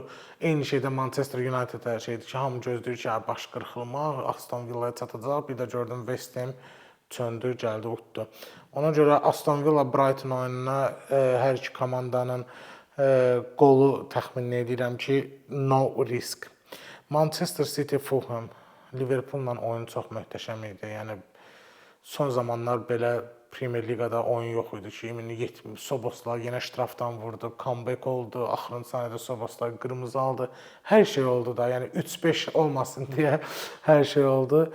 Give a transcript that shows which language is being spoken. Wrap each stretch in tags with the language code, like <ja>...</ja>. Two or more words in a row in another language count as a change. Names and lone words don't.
<az>Eyni şeydə Manchester United-ə şeydir ki, hamı gözləyir ki, baş qırxılmaq, Aston Villa'ya çatacaq. Bir də gördüm West Ham çöndü, gəldi, utdu. Ona görə Aston Villa Brighton oyununa hər iki komandanın qolu təxmin edirəm ki,</az> <en>no risk.</en> <az>Manchester City Fulham. Liverpool'la oyun çox möhtəşəm idi. Yəni son zamanlar belə Premier Liqada oyun yox idi ki, 70 Soboslar yenə ştrafdan vurdu, comeback oldu, axırıncı saniyədə Soboslar qırmızı aldı. Hər şey oldu da, yəni 3-5 olmasın deyə hər şey oldu.</az>